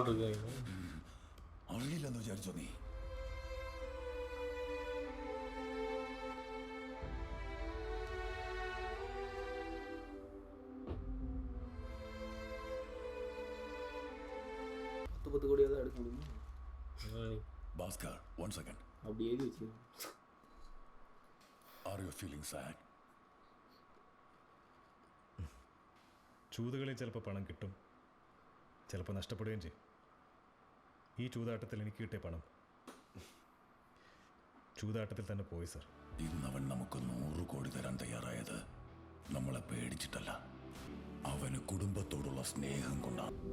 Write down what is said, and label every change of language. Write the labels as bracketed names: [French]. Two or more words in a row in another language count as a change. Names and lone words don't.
[Malayalam] അറിയില്ലെന്ന് വിചാരിച്ചോ നീ? ഭാസ്കർ, 1 second. [Tamil] அப்படி எழுதி வச்சு. [English] Are you feeling sad? [Malayalam] ചൂതുകളിൽ ചിലപ്പോൾ പണം കിട്ടും, ചിലപ്പോൾ നഷ്ടപ്പെടുകയും ചെയ്യും. ഈ ചൂതാട്ടത്തിൽ എനിക്ക് കിട്ടിയ പണം ചൂതാട്ടത്തിൽ തന്നെ പോയി സർ. ഇന്നവൻ നമുക്ക് 100 കോടി തരാൻ തയ്യാറായത് നമ്മളെ പേടിച്ചിട്ടല്ല, അവന് കുടുംബത്തോടുള്ള സ്നേഹം കൊണ്ടാണ്.